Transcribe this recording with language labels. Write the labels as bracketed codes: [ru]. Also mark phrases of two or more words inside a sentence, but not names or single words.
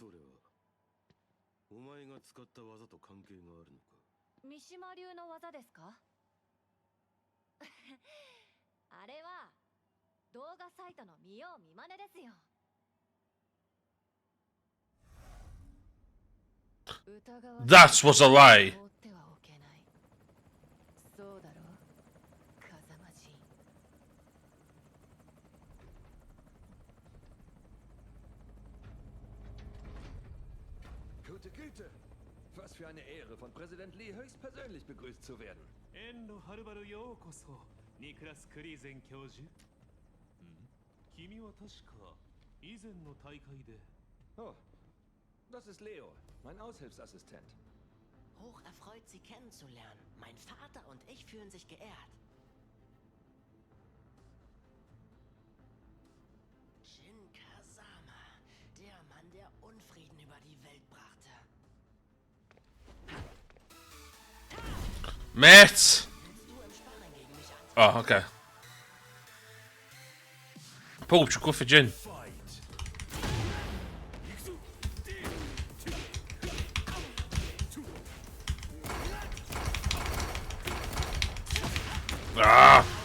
[ja] それはお前が使った技と関係があるのか。三島流の技ですか？あれは動画サイトの見よう見まねですよ。 [en] That was a lie. [ja] そうだろう、風間仁。 [de] Gute Güte! Was für eine Ehre, von Präsident Lee höchstpersönlich begrüßt zu werden. [ja] 遠路はるばるようこそ、ニクラス・クリーゼン教授。君は確か以前の大会で。 [de] Oh, das ist Leo, mein Aushilfsassistent. Hoch erfreut, Sie kennenzulernen. Mein Vater und ich fühlen sich geehrt. Jin Kazama, der Mann, der Unfrieden über die Welt brachte. [en] Mate! Oh, okay. Połóż kufy dzień. Ah!